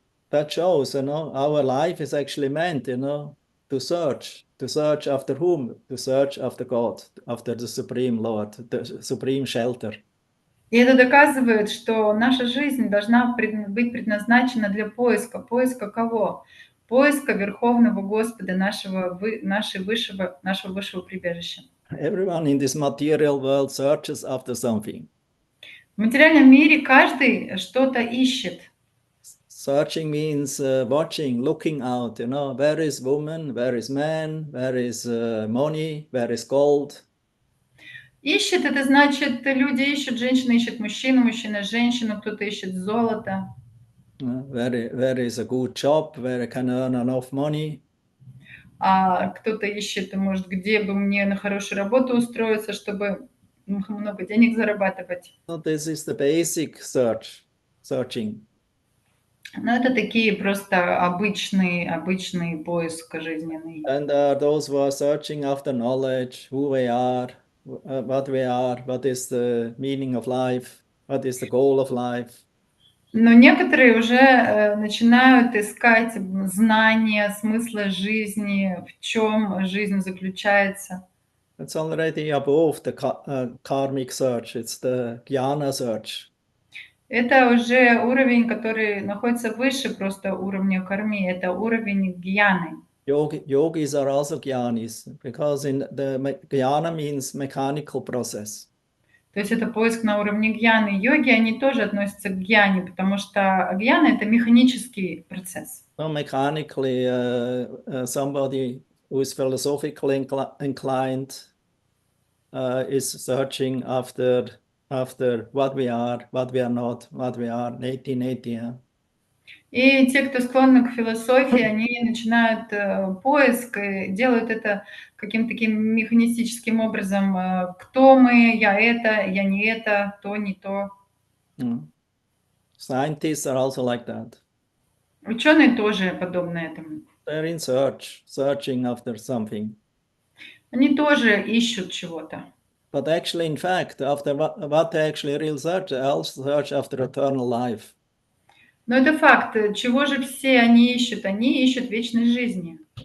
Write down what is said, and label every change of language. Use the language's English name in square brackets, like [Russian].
[English] That shows, our life is actually meant, to search after whom? To search after God, after the Supreme Lord, the Supreme Shelter. [Russian] И это доказывает, что наша жизнь должна быть предназначена для поиска. Поиска кого? Поиска Верховного Господа, нашего высшего прибежища. [English] Everyone in this material world searches after something. [Russian] В материальном мире каждый что-то ищет. [English] Searching means watching, looking out, where is woman, where is man, where is money, where is gold. [Russian] Ищет, это значит, люди ищут, женщина ищет мужчину, мужчина женщину, кто-то ищет золото. [English] Where is a good job, where I can earn enough money. [Russian] А кто-то ищет, может, где бы мне на хорошую работу устроиться, чтобы много денег зарабатывать. [English] So this is the basic searching. [Russian] Но это такие просто обычный поиск жизненный. [English] And those who are searching after knowledge, who we are, what we are, what is the meaning of life, what is the goal of life. [Russian] Но некоторые уже начинают искать знания, смысла жизни, в чем жизнь заключается. [English] It's already above the karmic search, it's the jnana search. [Russian] Это уже уровень, который находится выше просто уровня карми, это уровень гьяны. [English] Yogis are also jnanis, because in the jnana means mechanical process. [Russian] То есть это поиск на уровне гьяны. Йоги, они тоже относятся к гьяне, потому что гьяна – это механический процесс. [English] So mechanically, somebody who is philosophically inclined is searching after what we are not, what we are, neti. [Russian] И те, кто склонны к философии, они начинают поиск и делают это каким-то таким механистическим образом. Кто мы? Я не это, то, не то. Mm. [English] Scientists are also like that. [Russian] Ученые тоже подобны этому. [English] They're in searching after something. [Russian] Они тоже ищут чего-то. [English] But actually, in fact, after what they actually real search, they also search after eternal life. [Russian] Но это факт. Чего же все они ищут? Они ищут вечной жизни.